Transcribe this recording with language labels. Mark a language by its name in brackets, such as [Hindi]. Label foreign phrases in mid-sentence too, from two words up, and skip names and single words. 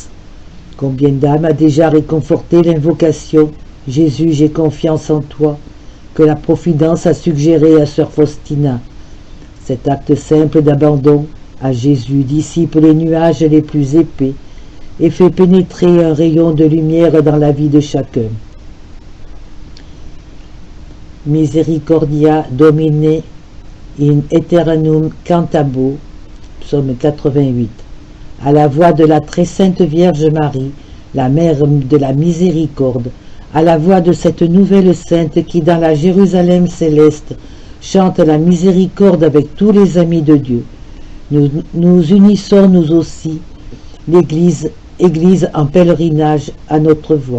[French] Combien d'âmes a déjà réconforté l'invocation « Jésus, j'ai confiance en toi » que la Providence a suggéré à sœur Faustina. Cet acte simple d'abandon à Jésus dissipe les nuages les plus épais et fait pénétrer un rayon de lumière dans la vie de chacun. [Latin] Misericordia Domine in aeternum cantabo, [French] psaume 88. À la voix de la très sainte Vierge Marie, la mère de la miséricorde, à la voix de cette nouvelle sainte qui, dans la Jérusalem céleste, chante la miséricorde avec tous les amis de Dieu, nous unissons nous aussi, l'Église en pèlerinage à notre voix.